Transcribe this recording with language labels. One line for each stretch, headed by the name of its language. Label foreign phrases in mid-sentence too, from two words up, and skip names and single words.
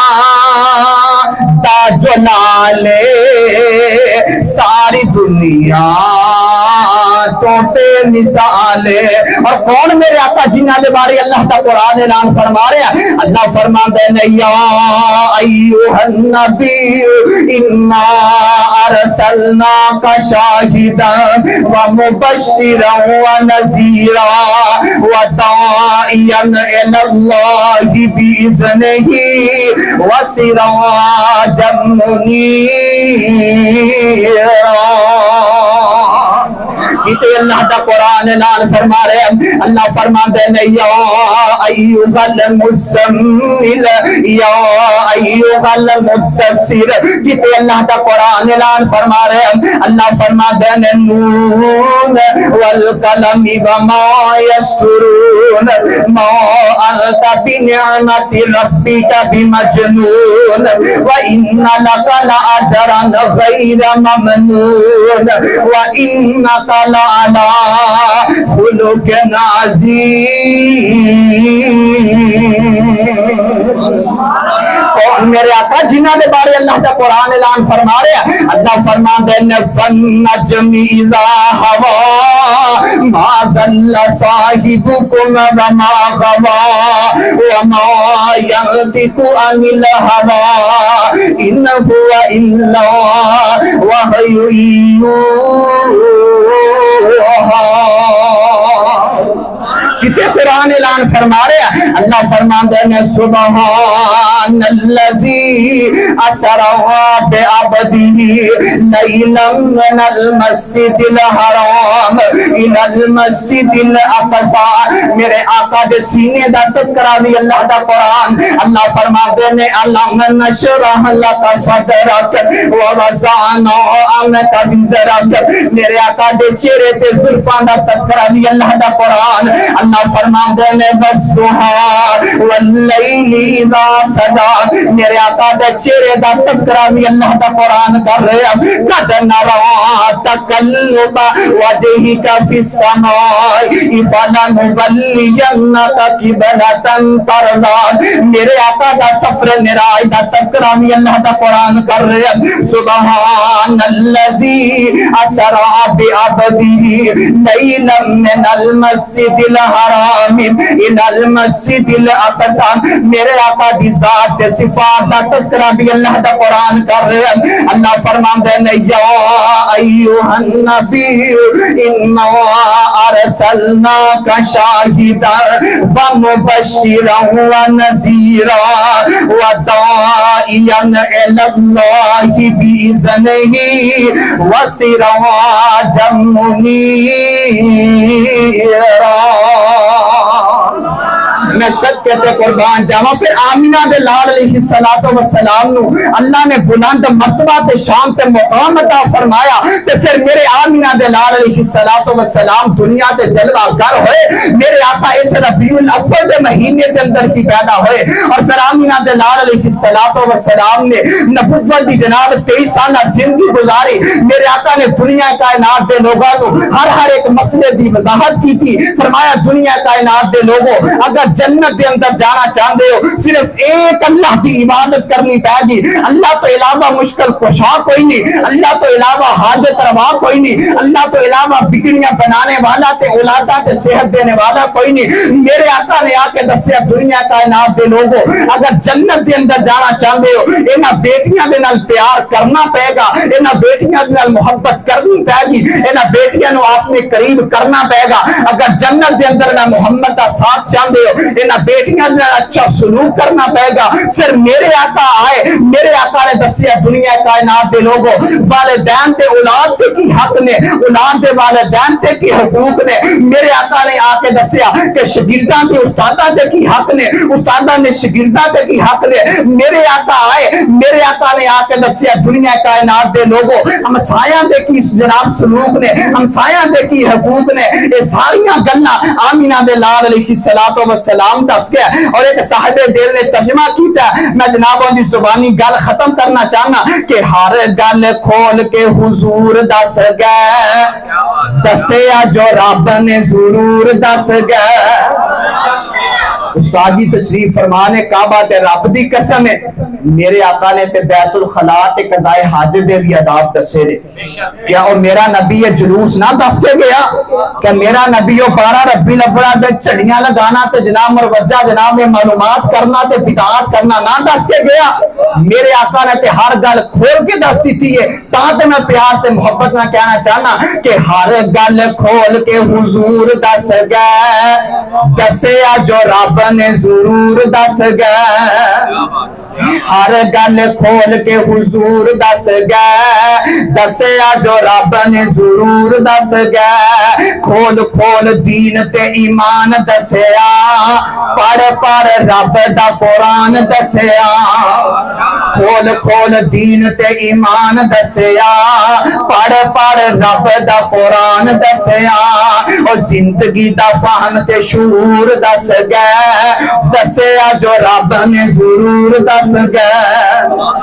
Punjabi: دا جلالے ساری دنیا تو بے مثالے اور کون میرے آقا جنہ دے بارے اللہ تا قرآن اعلان فرما رہے ہیں اللہ فرما دے
Arabic: یا ایوہ النبی انا ارسلناک شاہدا ومبشرا ونذیرا وداعیا الی اللہ بإذنہ وسراجا منیرا
Punjabi: کیتے اللہ دا قرآن اعلان فرما رہے ہیں اللہ فرما دے
Arabic: یا ایوہ المزمل یا ایوہ المدثر
Punjabi: کیتے اللہ دا قرآن اعلان فرما رہے ہیں اللہ فرما دے
Arabic: نون والقلم وما یسطرون ما انت بنعمت ربک بمجنون وإن لک لأجرا غیر ممنون وإنک لعلی خلق عظیم
Punjabi: کون میرے آقا جنہ دے بارے اللہ کا قرآن اعلان فرما رہے ہیں اللہ فرما دے
Arabic: فالنجم اذا ہوا ما ضل صاحبکم وما غوا وما ينطق عن الهوى ان هو الا وحی
Punjabi: یوحی کتے قرآن اعلان فرما رہے ہیں اللہ فرما دے
Arabic: سبحان الذی اسرا بعبدہ لیلا من المسجد الحرام الى المسجد الاقصى
Punjabi: میرے آقا دے سینے دا تذکرہ بھی اللہ دا قرآن اللہ فرما دے
Arabic: علم نشرح لک صدرک ووضعنا عنک وزرک
Punjabi: میرے آقا دے چہرے تے زلفان دا تذکرہ بھی اللہ دا قرآن اللہ فرما دے
Arabic: والضحى واللیل اذا سجا
Punjabi: میرے آقا دے چہرے دا تذکرہ بھی اللہ دا قرآن کر رہے ہیں
Arabic: قد نرى تقلب وجهك في السماء فلنولينك قبلة ترضى
Punjabi: میرے آقا دا سفر معراج دا تذکرہ بھی اللہ دا قرآن کر رہے ہیں
Arabic: سبحان الذی اسرا بعبدہ لیلا من المسجد الحرام الى المسجد الاقصى
Punjabi: میرے آقا دی ذات دے صفات دا تذکرہ بھی اللہ دا قرآن کر رہے ہیں اللہ فرماندے نے
Arabic: یا ایوہ النبی انا ارسلناک شاہدا ومبشرا ونذیرا وداعیا الی اللہ بإذنہ وسراجا منیرا
Punjabi: میں صدقے تے قربان جاواں۔ پھر آمینہ دے لال علیہ السلام نو اللہ نے بلند مرتبہ تے شان تے مقام عطا فرمایا تے پھر میرے آمینہ دے لال علیہ السلام دنیا تے جلوہ گر ہوئے۔ میرے آقا اس ربیع الاول دے مہینے کے اندر کی پیدا ہوئے اور پھر آمینہ دے لال علیہ السلام نے نبوت دی جناب 23 سالہ زندگی گزاری۔ میرے آقا نے دنیا کائنات دے لوگوں کو ہر ایک مسئلے دی وضاحت کی تھی۔ فرمایا دنیا کائنات دے لوگوں اگر جنت دے اندر جانا چاہتے ہو صرف ایک اللہ کی عبادت کرنی پائے گی۔ اللہ تو علاوہ مشکل کشا کوئی نہیں، اللہ تو علاوہ حاجت روا کوئی نہیں، اللہ تو علاوہ بگڑیاں بنانے والا تے اولادہ تے صحت دینے والا کوئی نہیں۔ میرے آقا نے آ کے دسیا دنیا کائنات دے لوگوں اگر جنت دے اندر جانا چاہتے ہو انہاں بیٹیاں دے نال پیار کرنا پائے گا، انہاں بیٹیاں دے نال محبت کرنی پائے گی، انہاں بیٹیاں نو اپنے قریب کرنا پائے گا۔ اگر جنت دے اندر نہ محمد دا ساتھ چاہتے ہو انہاں بیٹیاں دے نال اچھا سلوک کرنا پائے گا۔ پھر میرے آقا آئے، میرے آقا نے دسیا دنیا کائنات دے لوگوں والدین تے اولاد تے کی حق نے، اولاد دے والدین تے کی حقوق نے۔ میرے آقا نے آ کے دسیا کہ شاگرداں تے استاداں تے کی حق نے، استاداں نے شاگرداں تے کی حق نے۔ میرے آقا آئے، میرے آقا نے آ کے دسیا دنیا کائنات دے لوگوں ہمسایاں دے کی جناب سلوک نے، ہمسایاں دے کی حقوق نے۔ یہ ساریاں گلاں آمینہ دے لال علیہ السلام دس گیا اور ایک صاحب دل نے ترجمہ کیتا ہے۔ میں جنابوں دی زبانی گل ختم کرنا چاہنا کہ ہر گل کھول کے حضور دس گئے، دسیا جو رب نے ضرور دس گئے۔ استاد جی تشریف فرمانے کعبہ تے رب دی قسم ہے میرے آقا نے تے بیت الخلا تے قضاء حاجت دے بھی آداب دسے نے۔ کیا او میرا نبی یہ جلوس نہ دس کے گیا کہ میرا نبی او 12 ربیع الاول دے چڑیاں لگانا تے جناب مروجہ جناب معلومات کرنا تے بدعات کرنا نہ دس کے گیا؟ میرے آقا نے تے ہر گل کھول کے دس دیتی ہے۔ تاں تے میں پیار تے محبت نہ کہنا چاہنا کہ ہر گل کھول کے حضور دس گئے، دسیا جو رب نے ضرور دس گئے۔ ہر گل کھول کے حضور دس گئے، دسیا جو رب نے ضرور دس گئے۔ کھول کھول دین تے ایمان دسیا، پڑھ پڑھ رب دا قرآن دسیا۔ کھول کھول دین تے ایمان دسیا، پڑھ پڑھ رب دا قرآن دسیا۔ اور زندگی دا فہم تے شعور دس گئے، دسیا جو رب نے ضرور دس گئے۔